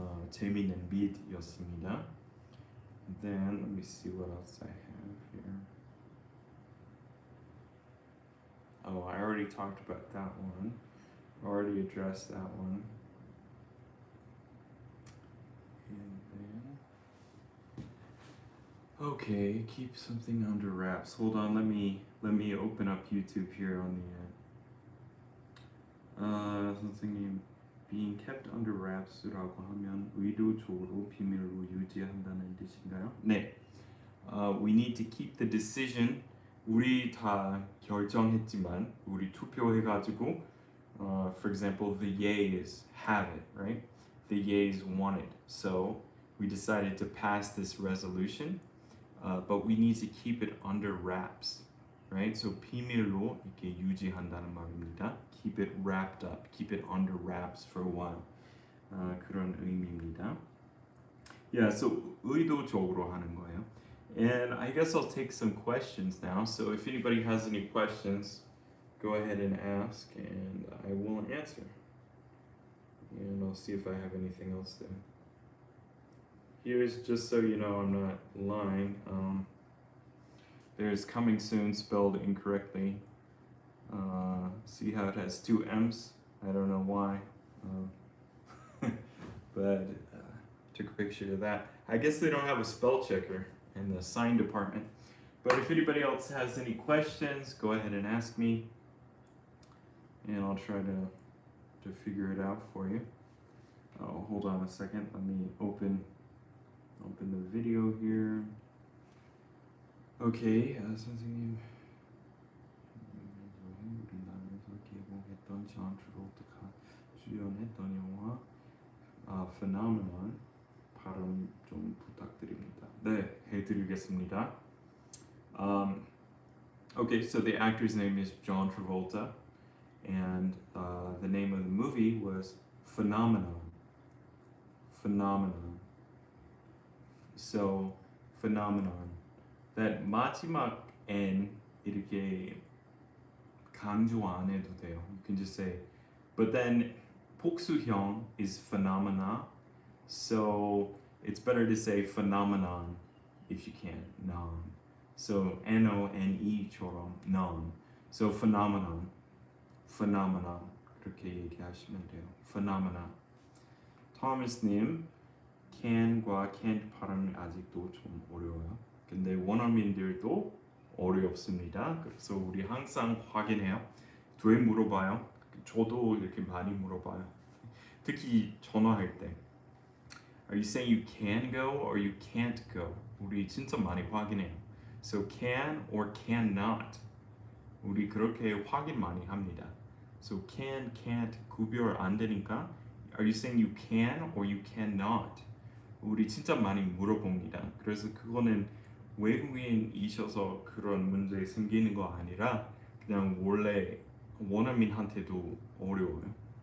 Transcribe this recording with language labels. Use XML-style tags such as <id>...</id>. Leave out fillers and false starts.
<ko>재미있는 mid였습니다.</ko> <en>Then let me see what else I have here. Oh, I already talked about that one. Already addressed that one. And then, okay, keep something under wraps. Hold on, let me open up YouTube here on the 선생님, being kept under wraps라고 하면 의도적으로 비밀로 유지한다는 뜻인가요?</en> <ko>네.</ko> <en>We need to keep the decision. 우리 다 결정했지만 우리 투표해가지고 for example, the yeas have it, right? The yeas want it. So we decided to pass this resolution, but we need to keep it under wraps, right?</en> <ko>So 비밀로 이렇게 유지한다는 말입니다.</ko> <en>Keep it wrapped up, keep it under wraps for a while.</en> <ko>그런 의미입니다. Yeah, so 의도적으로 하는 거예요.</ko> <en>And I guess I'll take some questions now. So if anybody has any questions, go ahead and ask and I will answer. And I'll see if I have anything else there. Here's, just so you know I'm not lying, there's coming soon spelled incorrectly. See how it has two M's? I don't know why. But took a picture of that. I guess they don't have a spell checker in the sign department. But if anybody else has any questions, go ahead and ask me. And I'll try to figure it out for you. Oh, hold on a second. Let me open the video here.</en> <ko>Okay, 선생님. 우리나라에서 개봉했던 존 트라볼타가 주연했던 영화 Phenomenon 발음 좀 부탁드립니다. 네, 해드리겠습니다.</ko> <en>Okay, so the actor's name is John Travolta, and the name of the movie was Phenomenon. Phenomenon. So, Phenomenon.</en> <ko>That 마지막 N 이렇게 강조 안 해도 돼요.</ko> <en>You can just say, but then 복수형 is phenomena, so it's better to say phenomenon if you can, non. So N-O-N-E처럼 non. So phenomenon, phenomenon 그렇게 얘기하시면 돼요. Phenomena.</en> <ko>토마스님, can과 can't 발음이 아직도 좀 어려워요. 근데 원어민들도 어렵습니다. 그래서 우리 항상 확인해요. 왜 물어봐요? 저도 이렇게 많이 물어봐요. 특히 전화할 때.</ko> <en>Are you saying you can go or you can't go?</en> <ko>우리 진짜 많이 확인해요.</ko> <en>So can or cannot.</en> <ko>우리 그렇게 확인 많이 합니다.</ko> <en>So can, can't 구별 안 되니까 Are you saying you can or you cannot?</en> <ko>우리 진짜 많이 물어봅니다. 그래서 그거는 외국인이셔서 그런 문제 생기는 거 아니라 그냥 원래 원어민한테도 어려워요.</ko>